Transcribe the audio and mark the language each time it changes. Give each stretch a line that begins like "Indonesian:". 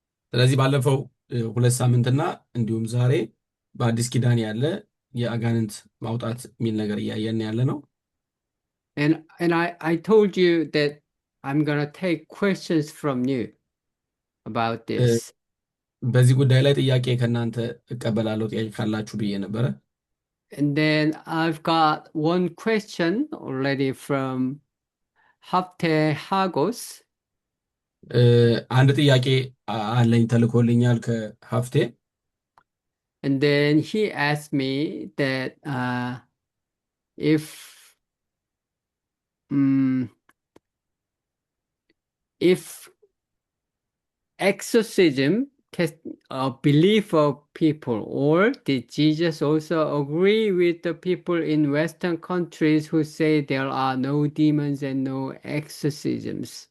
Amharic: ስለዚህ ባለፈው ሁለት ሳምንትና እንዲሁም ዛሬ በአዲስ ኪዳን ያለ የአጋንንት ማውጣት የሚል ነገር እያየን ያለ ነው።
English: And I told you that I'm gonna take questions from you about this.
Amharic: በዚህ ጉዳይ ላይ ጥያቄ ከእናንተ እቀበላለሁ ጥያቄ ካላችሁ ብዬ ነበረ።
English: And then I've got one question already from Hafte Hagos.
Amharic: አንድ ጥያቄ አለኝ ተልኮልኛል ከሀፍቴ።
English: And then he asked me that if exorcism can a belief of people, or did Jesus also agree with the people in Western countries who say there are no demons and no exorcisms?